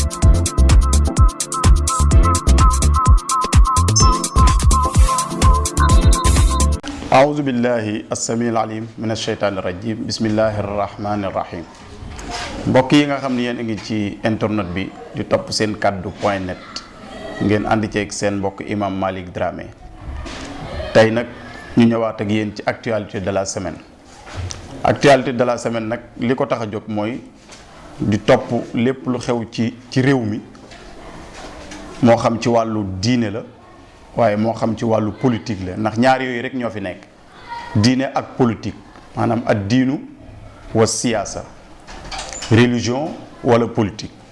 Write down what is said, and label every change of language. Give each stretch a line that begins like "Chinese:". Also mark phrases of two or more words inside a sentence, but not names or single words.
Arabic: أعوذ بالله السميع العليم من الشيطان الرجيم بسم الله الرحمن الرحيم
Wolof: mbokk yi nga xam ne yéen a ngi ci internet bi di topp seen kaddu
French: point net
Wolof: ngeen ànd ceeg seen mbokk imam Malick Dramé tey nag ñu ñëwaat ak yéen ci
French: actualité de la semaine
Wolof: nag li ko tax a jóg mooy di topp lépp lu xew ci réew mi moo xam ci wàllu diine la waaye moo xam ci wàllu politique la ndax ñaar yooyu rek ñoo fi nekk diine ak politique maanaam
Arabic: الدين والسياسة
Wolof: religion wala politique